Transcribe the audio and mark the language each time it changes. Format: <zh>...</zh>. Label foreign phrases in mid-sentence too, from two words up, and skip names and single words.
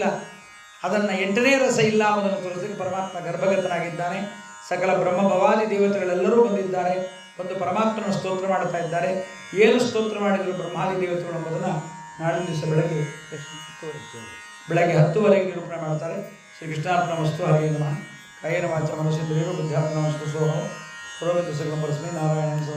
<kn>ಅದನ್ನು 8ನೇ ರಸ ಇಲ್ಲ ಅನ್ನೋದನ್ನು ತೋರಿಸಲಿಕ್ಕೆ ಪರಮಾತ್ಮ ಗರ್ಭಗತನಾಗಿದ್ದಾನೆ. ಸಕಲ ಬ್ರಹ್ಮ ಭವಾದಿ ದೇವತೆಗಳೆಲ್ಲರೂ ಬಂದಿದ್ದಾರೆ, ಬಂದು ಪರಮಾತ್ಮನ ಸ್ತೋತ್ರ ಮಾಡ್ತಾ ಇದ್ದಾರೆ. ಏನು ಸ್ತೋತ್ರ ಮಾಡಿದರು ಬ್ರಹ್ಮಾದಿ ದೇವತೆಗಳು ಎಂಬುದನ್ನು ನಾಳಿನ ದಿವಸ ಬೆಳಗ್ಗೆ 10ವರೆಗೆ ನಿರೂಪಣೆ ಮಾಡ್ತಾರೆ.</kn> <sa>ಶ್ರೀ ಕೃಷ್ಣಾರ್ಪಣ ವಸ್ತು. ಹರೇ ನಮಃ. ಕಾಯೇನ ವಾಚ ಮನಸ್ಸೇಂದ್ರಿಯೋ ಬುದ್ಧ್ಯಾತ್ಮನೋ ಸೋಹಂ. ಸರ್ವಮಿತ ಸಕಲಂ ಪರಸ್ಮೈ ನಾರಾಯಣ</sa>